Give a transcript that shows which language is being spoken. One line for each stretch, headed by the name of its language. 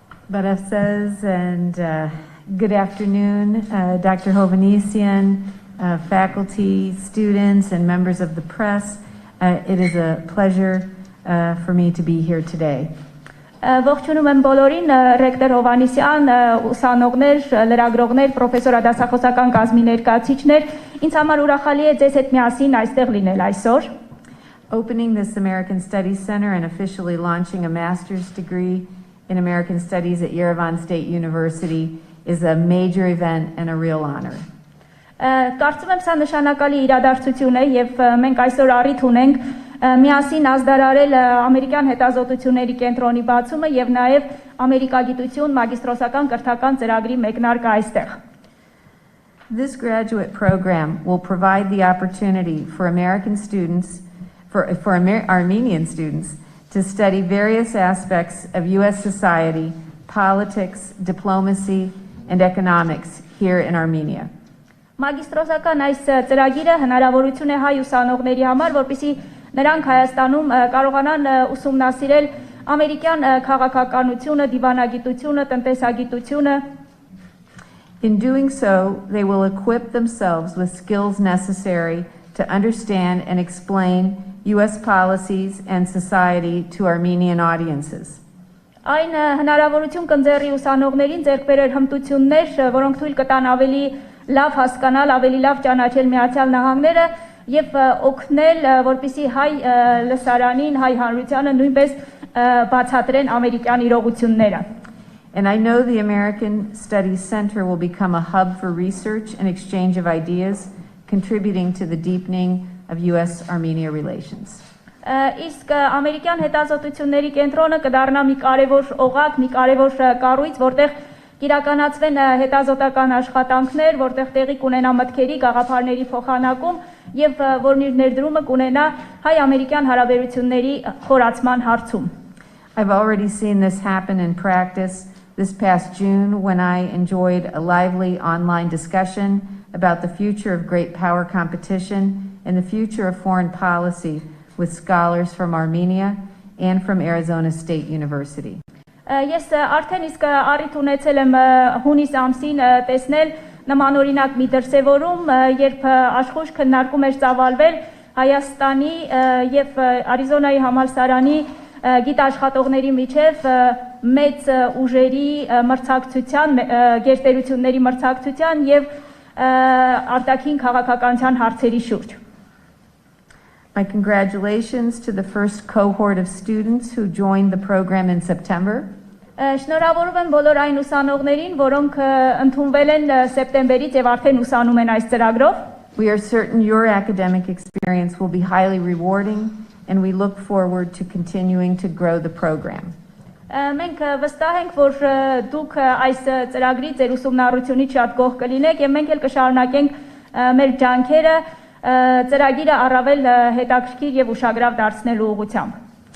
English: Barev says, and good afternoon, Dr. Hovanesian, faculty, students, and members of the press. It is a pleasure for me to be here today.
Armenian: Ողջունում եմ բոլորին, ռեկտոր Հովհաննիսյան, ուսանողներ, լրագրողներ, պրոֆեսոր դասախոսական կազմի ներկայացուցիչներ, ինձ համար ուրախալի է ձեզ հետ միասին այստեղ լինել այսօր։
English: Opening this American Studies Center and officially launching a master's degree in American Studies at Yerevan State University is a major event and a real honor.
Armenian: Կարծում եմ սա նշանակալի իրադարձություն է եւ մենք այսօր առիթ ունենք միասին ազդարարել ամերիկյան հետազոտությունների կենտրոնի բացումը եւ նաեւ ամերիկագիտություն մագիստրոսական կրթական ծրագրի մեկնարկը այստեղ։
English: This graduate program will provide the opportunity for American students, Armenian students, to study various aspects of U.S. society, politics, diplomacy, and economics here in Armenia.
Armenian: Մագիստրոսական այս ծրագիրը հնարավորություն է հայ ուսանողների համար, որպեսզի նրանք Հայաստանում կարողանան ուսումնասիրել ամերիկյան քաղաքականությունը, դիվանագիտությունը, տնտեսագիտությունը։
English: In doing so, they will equip themselves with skills necessary to understand and explain U.S. policies and society to Armenian audiences.
Armenian: Այն հնարավորություն կընձեռի ուսանողներին ձեռք բերել հմտություններ, որոնք թույլ կտան ավելի լավ հասկանալ, ավելի լավ ճանաչել Միացյալ Նահանգները եւ օգնել, որպեսզի հայ լսարանին, հայ հանրությանը նույնպես բացատրեն ամերիկյան իրողությունները։
English: And I know the American Studies Center will become a hub for research and exchange of ideas, contributing to the deepening of U.S.-Armenia relations.
Armenian: Իսկ ամերիկյան հետազոտությունների կենտրոնը կդառնա մի կարևոր օղակ, մի կարևոր կառույց, որտեղ կիրականացվեն հետազոտական աշխատանքներ, որտեղ տեղի կունենա մտքերի, գաղափարների փոխանակում եւ որն իր ներդրումը կունենա հայ-ամերիկյան հարաբերությունների խորացման հարցում։
English: I've already seen this happen in practice this past June when I enjoyed a lively online discussion about the future of great power competition and the future of foreign policy with scholars from Armenia and from Arizona State University.
Armenian: Ես արդեն իսկ առիթ ունեցել եմ հունիս ամսին տեսնել նմանօրինակ մի դրսևորում, երբ աշխույժ քննարկում էր ծավալվել Հայաստանի եւ Արիզոնայի համալսարանի գիտաշխատողների միջև մեծ ուժերի մրցակցության, գերտերությունների մրցակցության եւ արտաքին քաղաքականության հարցերի շուրջ։
English: My congratulations to the first cohort of students who joined the program in September.
Armenian: Շնորհավորում եմ բոլոր այն ուսանողներին, որոնք ընդունվել են սեպտեմբերից եւ արդեն ուսանում են այս ծրագրով։
English: We are certain your academic experience will be highly rewarding and we look forward to continuing to grow the program.
Armenian: Մենք վստահ ենք, որ դուք այս ծրագրի ձեր ուսումնառությունից շատ գոհ կլինեք եւ մենք էլ կշարունակենք մեր ջանքերը ծրագիրը առավել հետաքրքիր եւ ուշագրավ դարձնելու ուղղությամբ։